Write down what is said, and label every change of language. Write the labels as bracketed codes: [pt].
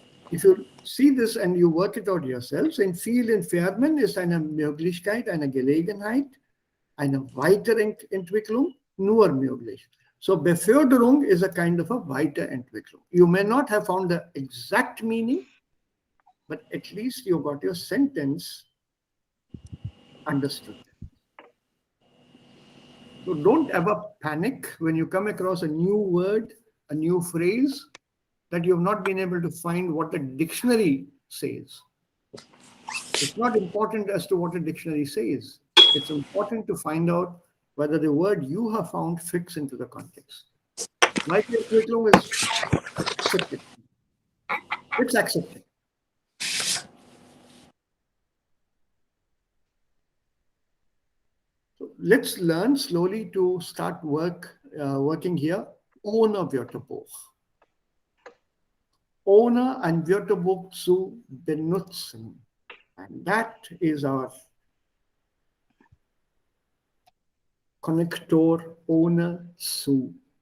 [en] If you see this and you work it out yourselves, [de] in vielen Firmen ist eine Möglichkeit, eine Gelegenheit, eine Weiterentwicklung nur möglich. [en] So Beförderung is a kind of a Weiterentwicklung. You may not have found the exact meaning, but at least you got your sentence understood. So don't ever panic when you come across a new word, a new phrase. that you have not been able to find what the dictionary says. It's not important as to what a dictionary says. It's important to find out whether the word you have found fits into the context. Weiterentwicklung is accepted. It's accepted. So let's learn slowly to start working here. [de] Ohne Wörterbuch. Ohne ein Wörterbuch zu benutzen. [en] And that is our Konnektor ohne zu.